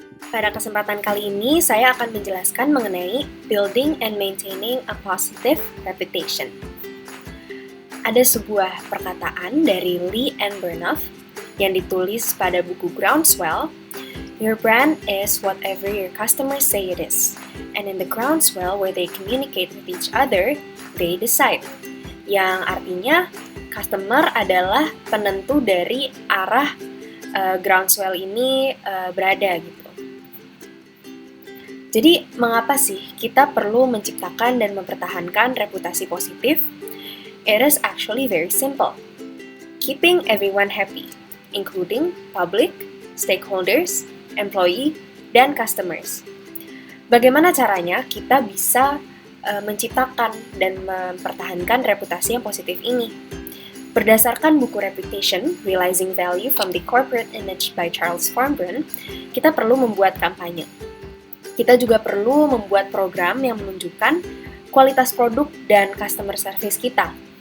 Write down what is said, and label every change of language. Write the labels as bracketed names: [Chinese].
[Indonesian] Pada kesempatan kali ini, saya akan menjelaskan mengenai [English] building and maintaining a positive reputation. [Indonesian] Ada sebuah perkataan dari Lee and Bernoff yang ditulis pada buku Groundswell. [English] Your brand is whatever your customers say it is. And in the groundswell where they communicate with each other, they decide. [Indonesian] Yang artinya, customer adalah penentu dari arah groundswell ini berada gitu. Jadi, mengapa sih kita perlu menciptakan dan mempertahankan reputasi positif? [English] It is actually very simple. Keeping everyone happy, including public, stakeholders, employee, dan customers. [Indonesian] Bagaimana caranya kita bisa menciptakan dan mempertahankan reputasi yang positif ini? Berdasarkan buku Reputation, Realizing Value from the Corporate Image by Charles Farnburn, kita perlu membuat kampanye. Kita juga perlu membuat program yang menunjukkan kualitas produk dan customer service kita.